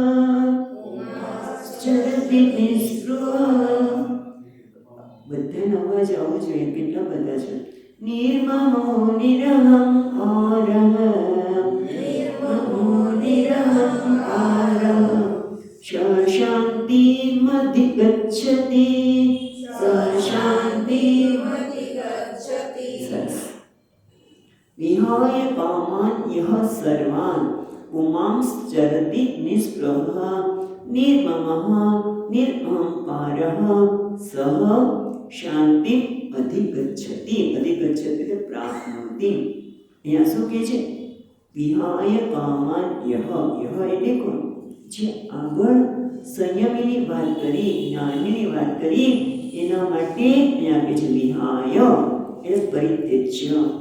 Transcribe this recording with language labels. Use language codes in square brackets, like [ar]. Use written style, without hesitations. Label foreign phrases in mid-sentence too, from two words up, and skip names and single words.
[gu] બધાનો અવાજ આવો જોઈએ. કેટલા બધા છે? [sa] નિર્મમો નિરહંકારઃ શાંતિમધિગચ્છતિ. વિહાય કામાન યહ સર્વાન પુમાંશ્ચરતિ નિસ્પૃહ નિર્મમઃ નિરહંકારઃ સહ શાંતિ અધિગચ્છતિ. [gu] અધિગચ્છતિ એટલે પ્રાપ્નોતિ. અહીંયા શું કહે છે? [sa] વિહાય કામાન યહ. [gu] યહ એટલે કોણ? જે આગળ સંયમીની વાત કરી, જ્ઞાનીની વાત કરી, એના માટે અહીંયા કહે છે વિહાય એટલે પરિત્યજ્ય.